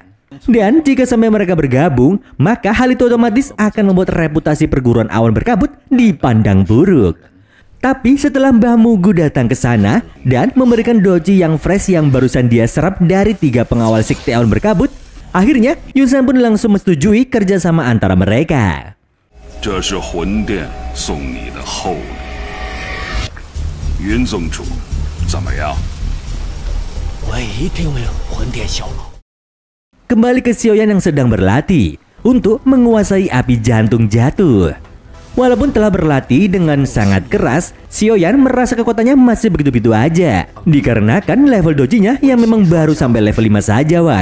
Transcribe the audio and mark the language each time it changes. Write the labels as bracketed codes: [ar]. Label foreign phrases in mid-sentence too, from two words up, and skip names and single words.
[id] Dan jika sampai mereka bergabung, maka hal itu otomatis akan membuat reputasi perguruan Awan Berkabut dipandang buruk. Tapi setelah Mbah Mugu datang ke sana dan memberikan doji yang fresh yang barusan dia serap dari 3 pengawal Sekte Awan Berkabut, Akhirnya, Yunsan pun langsung menyetujui kerjasama antara mereka. [zh] 这是魂殿送你的厚礼，云宗主，怎么样？我一定为魂殿效劳。 [id] Kembali ke Xiaoyan yang sedang berlatih untuk menguasai api jantung jatuh. Walaupun telah berlatih dengan sangat keras, Xiaoyan merasa kekuatannya masih begitu-begitu aja. Dikarenakan level dojinya yang memang baru sampai level 5 saja, Wan.